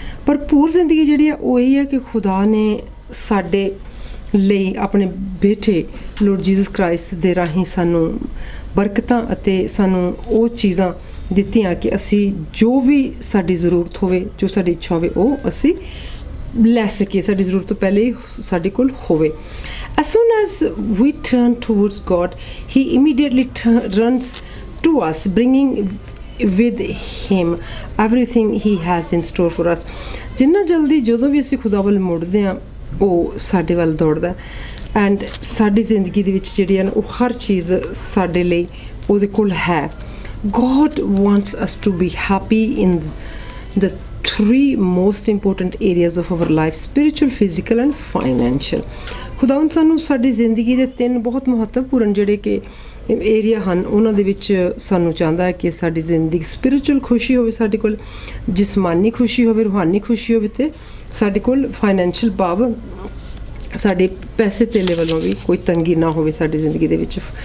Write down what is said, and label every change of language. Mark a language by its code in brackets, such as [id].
[pa] ਭਰਪੂਰ ਜ਼ਿੰਦਗੀ ਜਿਹੜੀ ਆ ਉਹ ਇਹ ਹੈ ਕਿ ਖੁਦਾ ਨੇ ਸਾਡੇ ਲਈ ਆਪਣੇ ਬੇਟੇ ਲੋਰਡ ਜੀਸਸ ਕ੍ਰਾਈਸਟ ਦੇ ਰਾਹੀਂ ਸਾਨੂੰ ਬਰਕਤਾਂ ਅਤੇ ਸਾਨੂੰ ਉਹ ਚੀਜ਼ਾਂ ਦਿੱਤੀਆਂ ਕਿ ਅਸੀਂ ਜੋ ਵੀ ਸਾਡੀ ਜ਼ਰੂਰਤ ਹੋਵੇ ਜੋ ਸਾਡੀ ਇੱਛਾ ਹੋਵੇ ਉਹ ਅਸੀਂ ਲੈ ਸਕੀਏ, ਸਾਡੀ ਜ਼ਰੂਰਤ ਤੋਂ ਪਹਿਲੇ ਹੀ ਸਾਡੇ ਕੋਲ ਹੋਵੇ। [en] As soon as we turn towards God, he immediately runs to us, bringing with him everything he has in store for us. [pa] ਜਿੰਨਾ ਜਲਦੀ ਜਦੋਂ ਵੀ ਅਸੀਂ ਖੁਦਾ ਵੱਲ ਮੁੜਦੇ ਹਾਂ ਉਹ ਸਾਡੇ ਵੱਲ ਦੌੜਦਾ ਐਂਡ ਸਾਡੀ ਜ਼ਿੰਦਗੀ ਦੇ ਵਿੱਚ ਜਿਹੜੀ ਹੈ ਉਹ ਹਰ ਚੀਜ਼ ਸਾਡੇ ਲਈ ਉਹਦੇ ਕੋਲ ਹੈ। [en] God wants us to be happy in the three most important areas of our life: spiritual, physical and financial. [pa] ਖੁਦਾਵੰਦ ਸਾਨੂੰ ਸਾਡੀ ਜ਼ਿੰਦਗੀ ਦੇ ਤਿੰਨ ਬਹੁਤ ਮਹੱਤਵਪੂਰਨ ਜਿਹੜੇ ਕਿ ਏਰੀਆ ਹਨ ਉਹਨਾਂ ਦੇ ਵਿੱਚ ਸਾਨੂੰ ਚਾਹੁੰਦਾ ਹੈ ਕਿ ਸਾਡੀ ਜ਼ਿੰਦਗੀ ਸਪਿਰਿਚੁਅਲ ਖੁਸ਼ੀ ਹੋਵੇ, ਸਾਡੇ ਕੋਲ ਜਿਸਮਾਨੀ ਖੁਸ਼ੀ ਹੋਵੇ, ਰੂਹਾਨੀ ਖੁਸ਼ੀ ਹੋਵੇ ਤੇ ਸਾਡੇ ਕੋਲ ਫਾਈਨੈਂਸ਼ੀਅਲ ਭਾਵ ਸਾਡੇ ਪੈਸੇ ਧੇਲੇ ਵੱਲੋਂ ਵੀ ਕੋਈ ਤੰਗੀ ਨਾ ਹੋਵੇ ਸਾਡੀ ਜ਼ਿੰਦਗੀ ਦੇ ਵਿੱਚ।